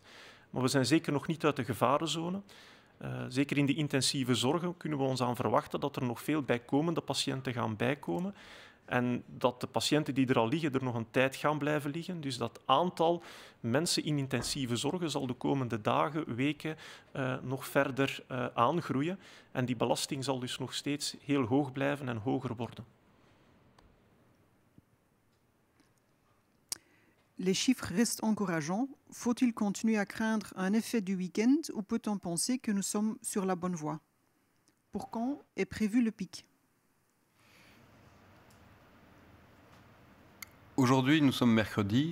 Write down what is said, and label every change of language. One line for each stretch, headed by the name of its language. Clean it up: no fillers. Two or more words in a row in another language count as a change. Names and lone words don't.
Dutch: Maar we zijn zeker nog niet uit de gevarenzone. Zeker in de intensieve zorgen kunnen we ons aan verwachten dat er nog veel bijkomende patiënten gaan bijkomen. En dat de patiënten die er al liggen, er nog een tijd gaan blijven liggen. Dus dat aantal mensen in intensieve zorgen zal de komende dagen, weken nog verder aangroeien. En die belasting zal dus nog steeds heel hoog blijven en hoger worden.
French: Les chiffres restent encourageants. Faut-il continuer à craindre un effet du week-end ou peut-on penser que nous sommes sur la bonne voie? Pour quand est prévu le pic? Aujourd'hui, nous sommes mercredi.